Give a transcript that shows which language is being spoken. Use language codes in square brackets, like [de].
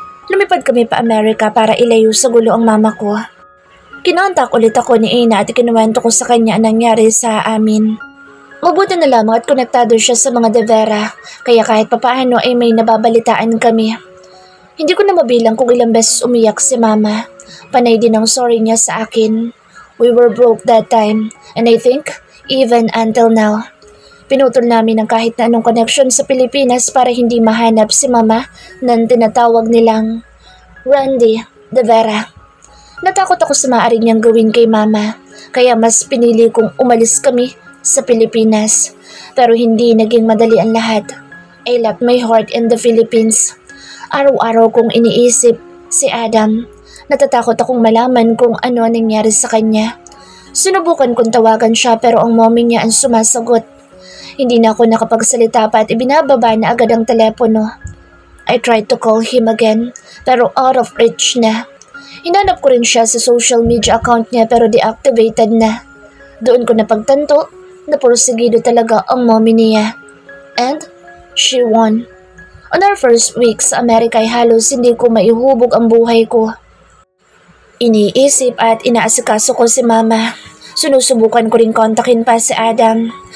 [tl] Lumipad kami pa Amerika para ilayo sa gulo ang mama ko. Kinontak ulit ako ni Ina at ikinuwento ko sa kanya ang nangyari sa amin. Mabuti na lamang at konektado siya sa mga De Vera, kaya kahit papaano ay may nababalitaan kami. Hindi ko na mabilang kung ilang beses umiyak si mama. Panay din ang sorry niya sa akin. [en] We were broke that time, and I think, even until now. [tl] Pinutol namin ang kahit na anong connection sa Pilipinas para hindi mahanap si mama ng tinatawag nilang Randy De Vera. Natakot ako sa maaari niyang gawin kay mama, kaya mas pinili kong umalis kami sa Pilipinas. Pero hindi naging madali ang lahat. [en] I left my heart in the Philippines. [tl] Araw-araw kong iniisip si Adam. Natatakot akong malaman kung ano ang nangyari sa kanya. Sinubukan kong tawagan siya pero ang mommy niya ang sumasagot. Hindi na ako nakapagsalita pa at ibinababa na agad ang telepono. [en] I tried to call him again pero out of reach na. [tl] Hinanap ko rin siya sa social media account niya pero deactivated na. Doon ko napagtanto na porsigido talaga ang mommy niya. [en] And she won. On our first week [tl] sa Amerika ay halos hindi ko maihubog ang buhay ko. Iniisip at inaasikaso ko si mama. Sinusubukan ko rin kontakin pa si Adam.